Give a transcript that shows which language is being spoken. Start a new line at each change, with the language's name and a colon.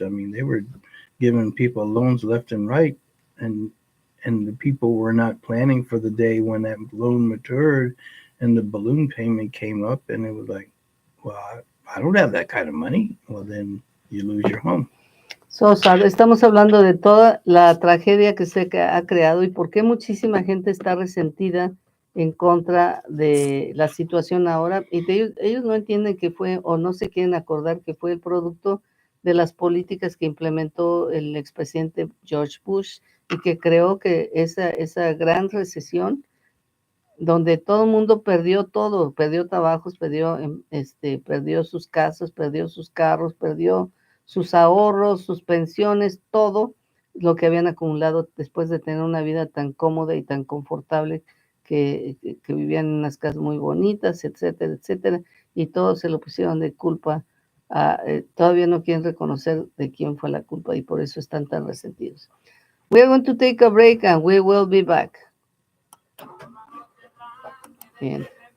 English: I mean, they were giving people loans left and right. And, and the people were not planning for the day when that loan matured and the balloon payment came up. And it was like, well, I don't have that kind of money. Well, then you lose your home. So sad.
Spanish: Estamos hablando de toda la tragedia que se ha creado y por qué muchísima gente está resentida en contra de la situación ahora. Y ellos no entienden que fue o no se quieren acordar que fue el producto de las políticas que implementó el expresidente George Bush y que creó que esa gran recesión donde todo el mundo perdió todo, perdió trabajos, perdió sus casas, perdió sus carros, perdió sus ahorros, sus pensiones, todo lo que habían acumulado después de tener una vida tan cómoda y tan confortable que vivían en unas casas muy bonitas, etcétera, etcétera, y todos se lo pusieron de culpa. Todavía no quieren reconocer de quién fue la culpa y por eso están tan resentidos.
English: We are going to take a break and we will be back. And